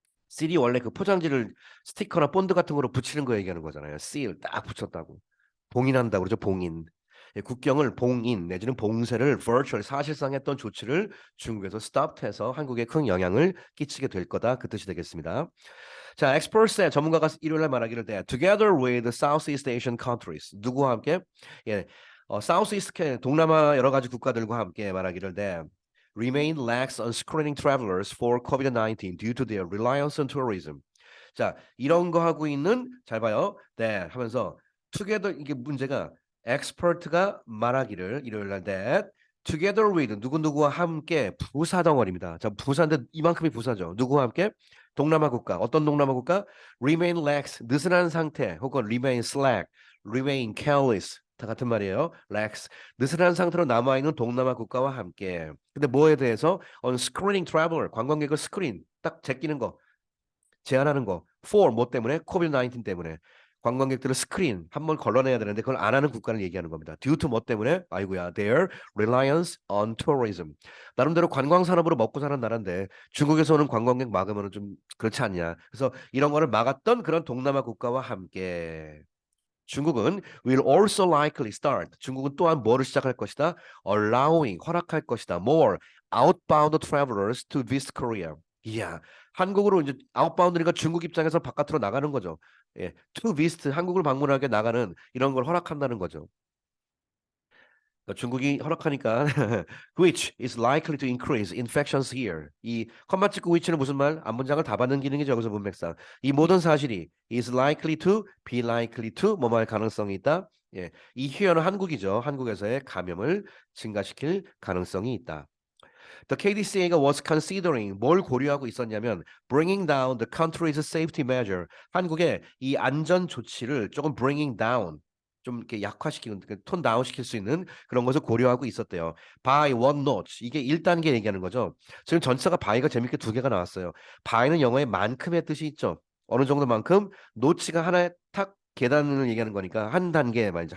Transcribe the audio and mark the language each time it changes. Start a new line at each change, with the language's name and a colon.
Korean: seal이 원래 그 포장지를 스티커나 본드 같은 거로 붙이는 거 얘기하는 거잖아요. seal 딱 붙였다고. 봉인한다고 그러죠. 봉인. 예, 국경을 봉인 내지는 봉쇄를 virtual 사실상 했던 조치를 중국에서 stop해서 한국에 큰 영향을 끼치게 될 거다. 그 뜻이 되겠습니다. 자, experts의 전문가가 일요일날 말하기를 돼.
English: Together with Southeast Asian countries.
Korean: 누구와 함께? 예, Southeast 동남아 여러 가지 국가들과 함께 말하기를 돼.
English: Remain lax on screening travelers for COVID-19 due to their reliance on tourism.
Korean: 자, 이런 거 하고 있는 잘 봐요. 네, 하면서 together 이게 문제가 expert가 말하기를 일요일날 that together with 누구누구와 함께 부사 덩어리입니다. 자, 부사인데 이만큼이 부사죠. 누구와 함께? 동남아 국가. 어떤 동남아 국가?
English: Remain lax,
Korean: 느슨한 상태 혹은
English: remain slack, remain careless
Korean: 다 같은 말이에요. lax, 느슨한 상태로 남아있는 동남아 국가와 함께. 근데 뭐에 대해서?
English: On screening traveler,
Korean: 관광객을 스크린, 딱 제끼는 거, 제한하는 거. For 뭐 때문에? COVID-19 때문에. 관광객들을 스크린 한번 걸러내야 되는데 그걸 안 하는 국가를 얘기하는 겁니다. Due to 뭐 때문에? 아이고야,
English: their reliance on tourism.
Korean: 나름대로 관광 산업으로 먹고 사는 나라인데 중국에서 오는 관광객 막으면 좀 그렇지 않냐. 그래서 이런 거를 막았던 그런 동남아 국가와 함께 중국은
English: will also likely start.
Korean: 중국은 또한 뭐를 시작할 것이다? allowing 허락할 것이다.
English: more outbound travelers to visit Korea.
Korean: 이야, 한국으로 이제 아웃바운드니까 중국 입장에서 바깥으로 나가는 거죠. 예, to visit 한국을 방문하게 나가는 이런 걸 허락한다는 거죠. 그러니까 중국이 허락하니까
English: which is likely to increase infections here.
Korean: 이 컴마 찍고 which는 무슨 말? 앞문장을 다 받는 기능이죠. 여기서 문맥상. 이 모든 사실이 is likely to, be likely to 뭐뭐 할 가능성이 있다. 예, 이 here는 한국이죠. 한국에서의 감염을 증가시킬 가능성이 있다.
English: The KDCA가 was considering
Korean: 뭘 고려하고 있었냐면
English: bringing down the country's safety measure.
Korean: 한국의 이 안전 조치를 조금 bringing down 좀 이렇게 약화시키는 톤 다운 시킬 수 있는 그런 것을 고려하고 있었대요.
English: by one notch
Korean: 이게 1단계 얘기하는 거죠. 지금 전치사가 by가 재밌게 두 개가 나왔어요. by는 영어에 만큼의 뜻이 있죠. 어느 정도만큼 notch가 하나의 탁 계단을 얘기하는 거니까 한 단계 말이죠.